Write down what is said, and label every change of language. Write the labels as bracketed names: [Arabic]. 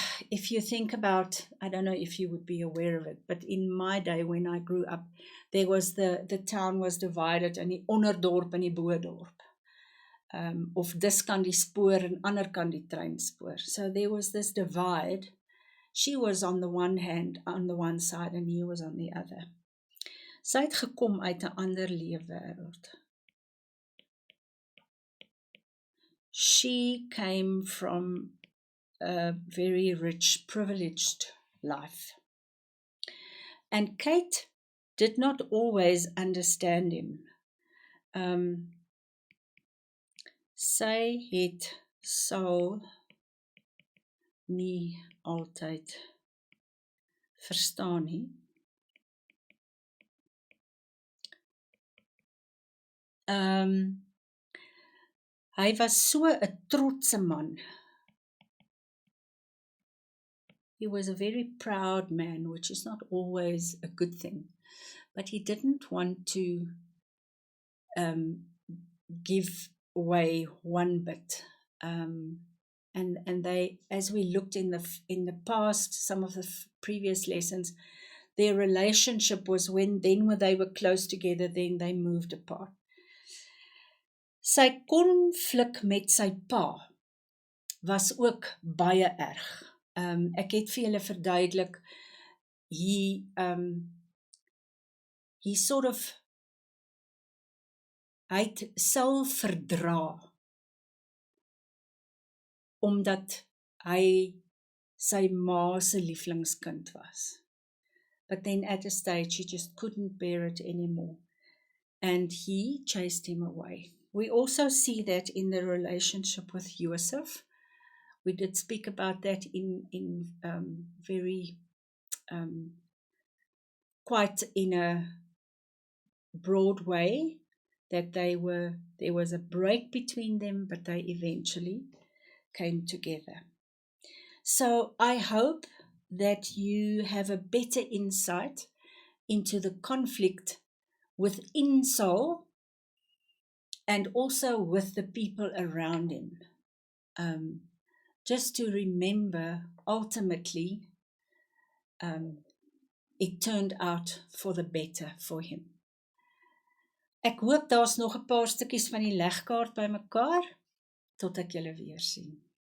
[English] If you think about, I don't know if you would be aware of it, but in my day when I grew up, there was the town was divided in [Afrikaans] die onderdorp en die boedorp. Of dis kan die spoor en ander kan die treinspoor. [English] So there was this divide. She was on the one hand, on the one side, and he was on the other. [Afrikaans] Sy het gekom uit 'n ander leefwêreld. [English] She came from a very rich, privileged life. And Kate did not always understand him. [Afrikaans] Sy het Saul nie altyd verstaan nie. Hy was so 'n trotse man. [English] He was a very proud man, which is not always a good thing. But he didn't want to give away one bit. And they, as we looked in the past, some of the previous lessons, their relationship was when they were close together, then they moved apart. [Afrikaans] Sy konflik met sy pa was ook baie erg. Ek het vir julle verduidelik, [English] he sort of, [Afrikaans] hy het Saul verdra, omdat hy sy ma se lieflingskind was. [English] But then at a stage, he just couldn't bear it anymore. And he chased him away. We also see that in the relationship with Joseph. We did speak about that in very, quite in a broad way, that there was a break between them, but they eventually came together. So I hope that you have a better insight into the conflict within Saul and also with the people around him. Just to remember, ultimately, it turned out for the better for him. [Afrikaans] Ek hoop daar's nog 'n paar stukkies van die legkaart bymekaar, tot ek julle weer sien.